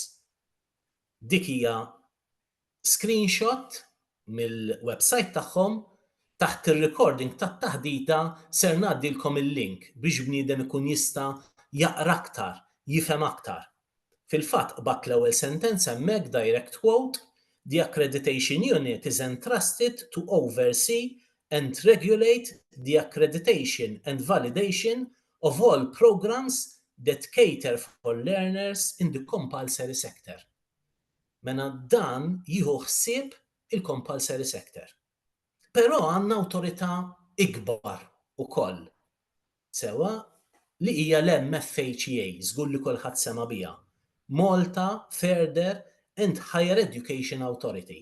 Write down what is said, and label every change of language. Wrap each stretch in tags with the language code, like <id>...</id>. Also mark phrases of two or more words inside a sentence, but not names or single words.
<mt>Dik hija screenshot mill-website tagħhom taħt ir-recording tat-taħdita ser ngħaddilkom il-link biex bniedem ikun jista' jaqra aktar, jifhem aktar. Fil-fatt qbad l-ewwel sentenza hemmhekk</mt> <en>direct quote, "The accreditation unit is entrusted to oversee and regulate the accreditation and validation of all programs that cater for learners in the compulsory sector."</en> <mt>Mela dan jieħu ħsieb il-</mt> <en>compulsory sector.</en> <mt>Però għandna awtorità ikbar ukoll sewwa li hija l-MFHEA, żgur li kulħadd sema biha. Malta Further and Higher Education Authority.</mt>